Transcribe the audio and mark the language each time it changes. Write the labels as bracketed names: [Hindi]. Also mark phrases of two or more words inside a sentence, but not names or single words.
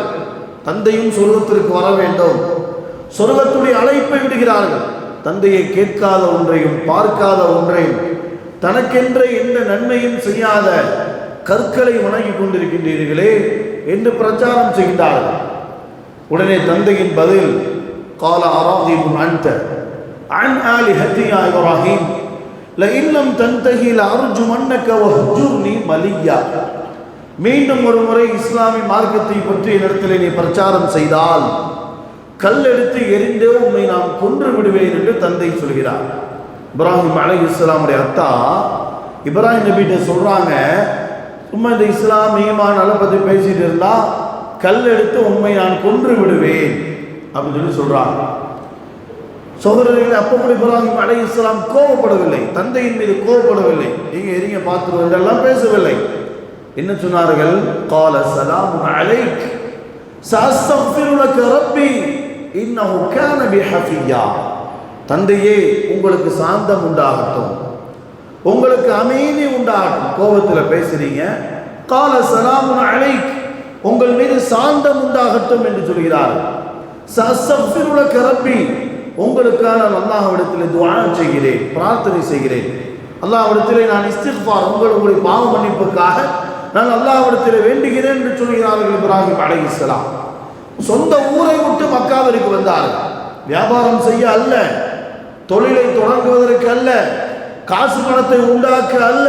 [Tamil] தந்தையும் சொர்க்கத்திற்கு வர வேண்டும், சொர்க்கத்துடைய அழைப்பை விடுகிறார்கள். தந்தையை கேட்காத ஒன்றையும் பார்க்காத ஒன்றையும், தனக்கென்ற எந்த நன்மையும் செய்யாத கற்களை வணங்கி கொண்டிருக்கின்றீர்களே என்று பிரச்சாரம் செய்கிறார்கள். உடனே தந்தையின் பதில், [Arabic] قال أراغب أنت عن آلهتي يا إبراهيم لئن لم تنتهي لأرجمنك واهجرني مليا. [Tamil] மீண்டும் ஒரு முறை இஸ்லாமிய மார்க்கத்தை பற்றி என்னிடத்தில் நீ பிரச்சாரம் செய்தால் கல் எடுத்து எரிந்தே உண்மை நாம் கொன்று விடுவேன் என்று தந்தை சொல்கிறார். இப்ராஹிம் அலைஹிஸ்ஸலாமுடைய அத்தா இப்ராஹிம் நபிகிட்ட சொல்றாங்க, சும்மா இந்த இஸ்லாம் ஈமான் அதை பற்றி பேசிட்டு இருந்தா கல் எடுத்து உண்மை நான் கொன்று விடுவேன் அப்படின்னு சொல்லி சொல்றாங்க. சகோதரர்கள், அப்போ கூட இப்ராஹிம் அலைஹிஸ்ஸலாம் கோபப்படவில்லை, தந்தையின் மீது கோபப்படவில்லை, நீங்க எரிங்க பார்த்துருவோம் என்றெல்லாம் பேசவில்லை. என்ன சொன்னார்கள்? [Arabic] قال سلام عليك سأستغفر لك ربي إنه كان بي حفيا. [Tamil] தந்தையே, உங்களுக்கு சாந்தம் உண்டாகட்டும், உங்களுக்கு அமைதி உண்டாகட்டும். கோபத்தில் பேசுறீங்க. [Arabic] قال سلام عليك, [Tamil] உங்கள் மீது சாந்தம் உண்டாகட்டும் என்று சொல்கிறார். [Arabic] سأستغفر لك ربي, [Tamil] உங்களுக்கான அல்லாஹ்விடத்தில் துஆ செய்கிறேன், பிரார்த்தனை செய்கிறேன். அல்லாஹ்விடத்திலே நான் இஸ்திக்ஃபார், உங்களுடைய பாவ மன்னிப்புக்காக நான் அல்லாஹ்விடத்தில் வேண்டுகிறேன் என்று சொல்கிறார்கள் இப்ராஹிம் அலைஹிஸ்ஸலாம். சொந்த ஊரை விட்டு மக்காவிற்கு வந்தார்கள். வியாபாரம் செய்ய அல்ல, தொழிலை தொடங்குவதற்கு அல்ல, காசு பணத்தை உண்டாக்க அல்ல.